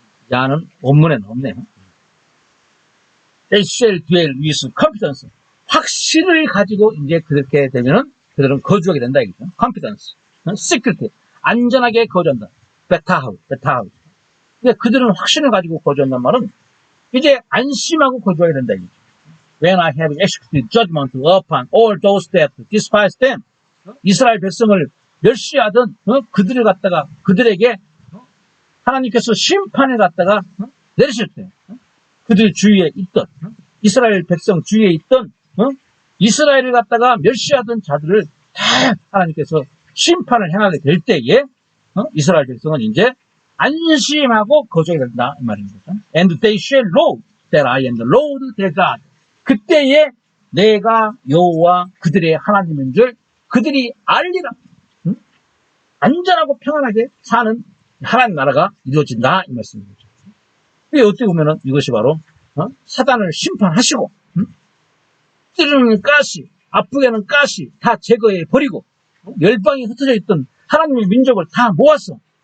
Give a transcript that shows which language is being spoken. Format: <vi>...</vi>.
<ko>야는 원문에는 없네요.</ko> <en>They shall dwell with confidence.</en> <ko>확신을 가지고 이제 그렇게 되면은 그들은 거주하게 된다 이거죠. confidence, security, 안전하게 거주한다. 베타하우스. 그러니까 그들은 확신을 가지고 거주한단 말은 이제 안심하고 거주하게 된다 이거죠.</ko> <en>When I have executed judgment upon all those that despise them.</en> <ko>이스라엘 백성을 멸시하던 그들을 갖다가 그들에게 하나님께서 심판을 갖다가 내리실 때 그들 주위에 있던 이스라엘 백성 주위에 있던 이스라엘을 갖다가 멸시하던 자들을 다 하나님께서 심판을 행하게 될 때에 이스라엘 백성은 이제 안심하고 거주하게 된다 이 말입니다.</ko> <en>And they shall know that I am the Lord their God.</en> <ko>그때에 내가 여호와 그들의 하나님인 줄 그들이 알리라. 안전하고 평안하게 사는 하나님 나라가 이루어진다 이 말씀입니다. 어떻게 보면은 이것이 바로 사단을 심판하시고 찌르는 가시, 아프게는 가시 다 제거해 버리고 열방이 흩어져 있던 하나님의 민족을 다 모아서</ko>